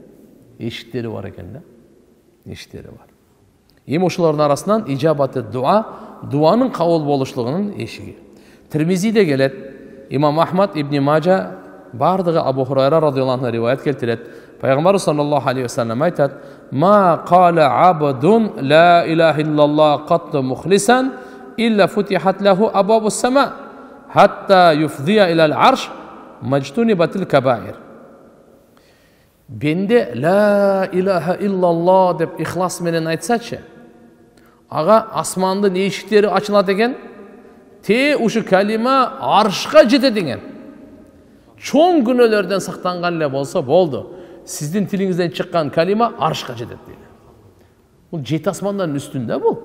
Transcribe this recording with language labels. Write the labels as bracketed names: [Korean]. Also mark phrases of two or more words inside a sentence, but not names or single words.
[Kyrgyz] Эшиктери бар экен да. Эшиктери бар. Эми ошолордун арасынан ижабаты дуа, дуанын кабыл болушлугунун эшиги. Тирмизиде келет, Имам Ахмад ибн Мажа бардыгы Абу Хурайра [Arabic] رضي الله عنه [Kyrgyz] риваят келтирет. [Arabic] Пайгамбар صلى الله عليه وسلم айтат: "ما قال عبد لا إله إلا الله قط مخلصا إلا فتحت له أبواب السماء حتى يفضي إلى العرش ما اجتنبت الكبائر." [Kyrgyz] Бенде [Arabic] لا إله إلا الله [Kyrgyz] деп ихлас менен айтсачы, ага асмандын эшиктери ачылат экен, ушу калима аршка жетет экен. Чоң күнөөлөрдөн сактанган эле болсо болду. Сиздин тилиңизден чыккан калима аршка жетет дейт. Бул жети асмандан үстүндө бул.